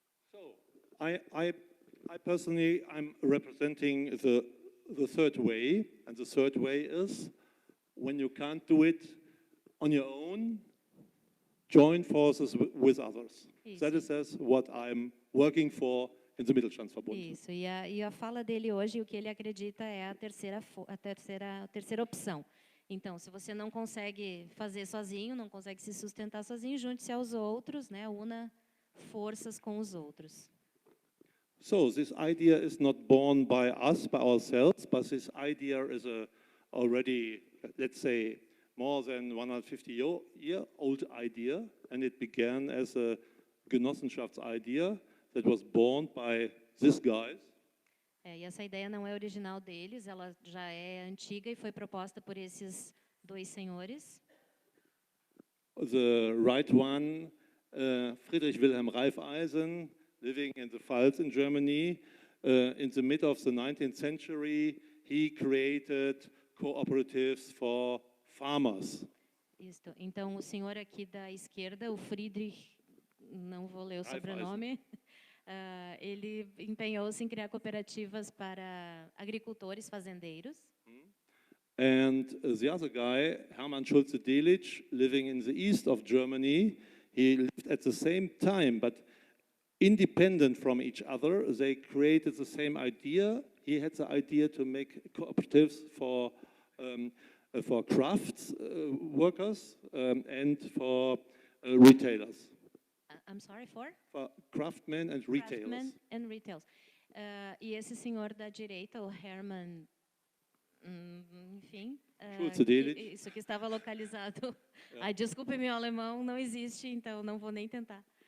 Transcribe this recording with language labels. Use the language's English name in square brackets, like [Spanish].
[English] So, I personally, I'm representing the third way, and the third way is when you can't do it on your own, join forces with others. That is what I'm working for in the Mittelstandsverbund. [Portuguese] Isso, e a fala dele hoje, o que ele acredita é a terceira opção. Então, se você não consegue fazer sozinho, não consegue se sustentar sozinho, junte-se aos outros, né? Una forças com os outros. [English] So this idea is not born by us, by ourselves, but this idea is already, let's say, more than 150-year-old idea, and it began as a Genossenschaftsidea that was born by these guys. [Portuguese] E essa ideia não é original deles, ela já é antiga e foi proposta por esses 2 senhores. [English] The right one, Friedrich Wilhelm Raiffeisen, living in the Pfalz in Germany, in the mid of the 19th century, he created cooperatives for farmers. [Portuguese] Isso. Então, o senhor aqui da esquerda, o Friedrich, não vou ler o sobrenome, ele empenhou-se em criar cooperativas para agricultores, fazendeiros. [English] And the other guy, Hermann Schulze-Delitzsch, living in the east of Germany, he lived at the same time, but independent from each other. They created the same idea. He had the idea to make cooperatives for crafts workers and for retailers. I'm sorry, for craftsmen and retailers. Craftsmen and retailers. [Portuguese] E esse senhor da direita, o Hermann, enfim, isso que estava localizado. Ai, desculpe, meu alemão não existe, então não vou nem tentar.